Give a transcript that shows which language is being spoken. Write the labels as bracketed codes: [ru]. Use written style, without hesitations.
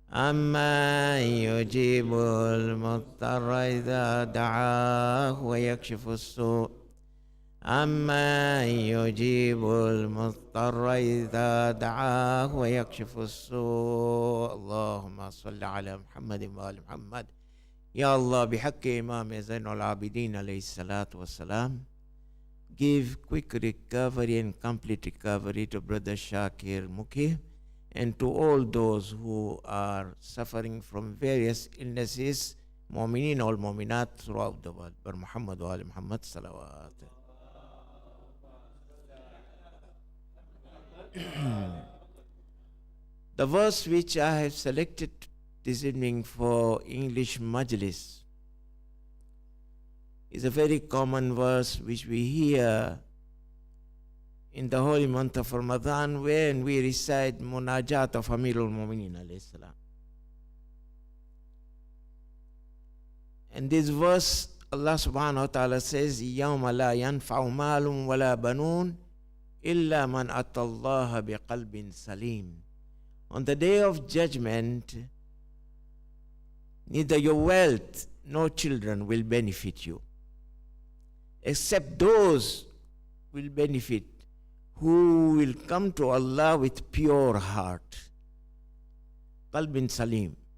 [ar] أما يجيب المضطر إذا دعاه ويكشف السوء. أما يجيب المضطر إذا دعاه ويكشف السوء. اللهم صل على محمد وآل محمد. يا الله بحق إمام زين العابدين عليه الصلاة والسلام, [en] give quick recovery and complete recovery to Brother Shakir Mukhi and to all those who are suffering from various illnesses, [ar] mu'minin wal mu'minat [en] throughout the world. [ar] Bar Muhammad wa ali Muhammad salawat. [en] The verse which I have selected this evening for English Majlis is a very common verse which we hear in the holy month of Ramadan when we recite Munajat of Amirul Mu'minin alayhi salam. And this verse, Allah subhanahu wa ta'ala says, [ar] يَوْمَ لَا يَنْفَعُ مَالٌ وَلَا بَنُونَ إِلَّا مَنْ أَتَى اللَّهَ بِقَلْبٍ سَلِيمٍ. [en] On the day of judgment, neither your wealth nor children will benefit you, except those will benefit who will come to Allah with pure heart. Qalbin Salim.